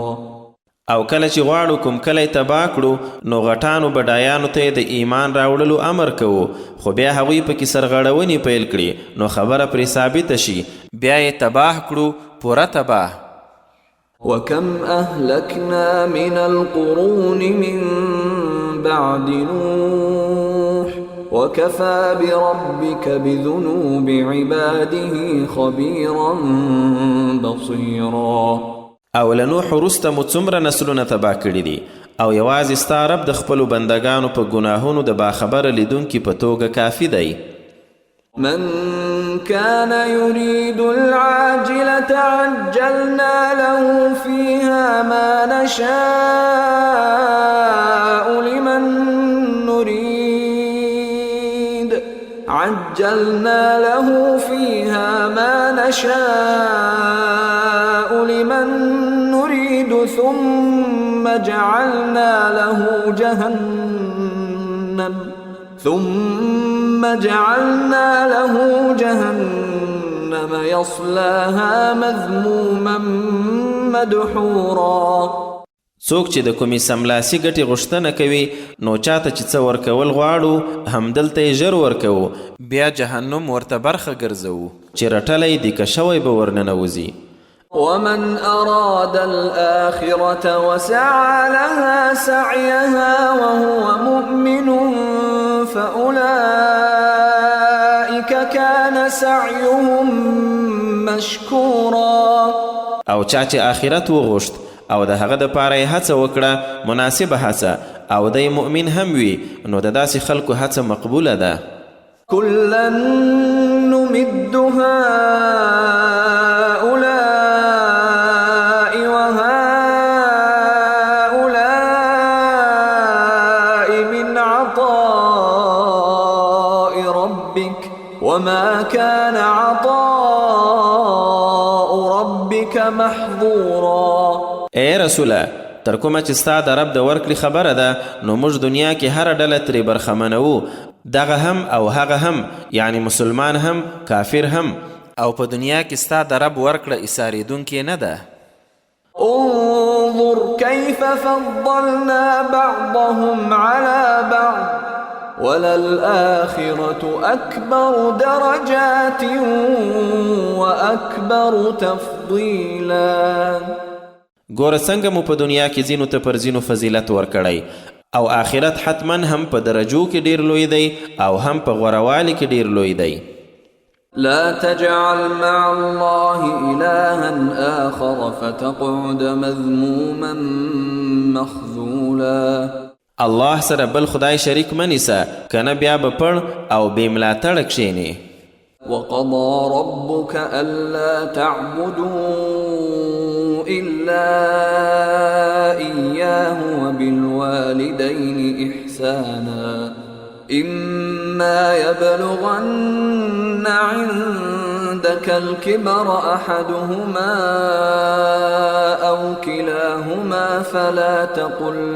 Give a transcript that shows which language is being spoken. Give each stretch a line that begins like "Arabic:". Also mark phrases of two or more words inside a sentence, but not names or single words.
Pashto: او کله چې غواړو کوم کلی تباه کړو نو غټانو بډایانو ته د ایمان راوړلو امر کوو خو بیا هغوی پکې سرغړونې پیل کړي نو خبره پرې ثابته شي بیا یې تباه کړو پوره تباه.
Arabic: وكم أهلكنا من القرون من بعد نوح وكفى بربك بذنوب عباده خبيرا بصيرا.
Pashto: او له نوح وروسته مو څومره نسلونه تباه کړي دي او یوازې ستا رب د خپلو بندګانو په ګناهونو د باخبره لیدونکي په توګه کافي دی.
Arabic: من كان يريد العاجلة عجلنا له فيها ما نشاء لمن نريد ثم جعلنا له جهنم يصلاها مذموما مدحورا.
Pashto: څوک چې د کومې سملاسي ګټې غوښتنه کوي نو چاته چې څه ورکول غواړو همدلته یې ژر ورکوو، بیا جهنم ورته برخه ګرځوو چې رټلی دیکه شوی به ورننوځي.
Arabic: ومن أراد الآخرة وسعى لها سعيها وهو مؤمن فأولئك كان سعيهم مشكورا.
Pashto: او چا چې آخرت وغوښت او د هغه دپاره یې هڅه وکړه مناسبه هڅه او دی مؤمن هم وي نو د داسې خلکو هڅه مقبوله ده.
Arabic: كلا نمد هؤلاء وهؤلاء من عطاء ربك وما كان عطاء ربك محظورا.
Pashto: اے رسوله تر کومه چې ستا د رب د ورکړې خبره ده نو موږ دنیا کې هره ډله ترې برخمنوو، دغه هم او هغه هم، یعنی مسلمان هم کافر هم، او په دنیا کې ستا د رب ورکړه ایساریدونکې نه ده.
Arabic: انظر كيف فضلنا بعضهم على بعض وللآخرة أكبر درجات وأكبر تفضيلا.
Pashto: ګوره څنګه مو په دنیا کې ځینو ته پر ځینو فضیلت ورکړی او آخرت حتما هم په درجو کې ډیر لوی دی او هم په غوروالي کې ډیر لوی دی.
Arabic: لا تجعل مع الله إلها آخر فتقعد مذموما مخذولا.
Pashto: الله سره بل خدای شریک منیسه کنه بیا به پړ او بې ملاتړه کښېنې.
Arabic: وقضى ربك ألا تعبدوا إلا إياه وبالوالدين إحسانا إما يبلغن عندك الكبر أحدهما أو كلاهما فلا تقل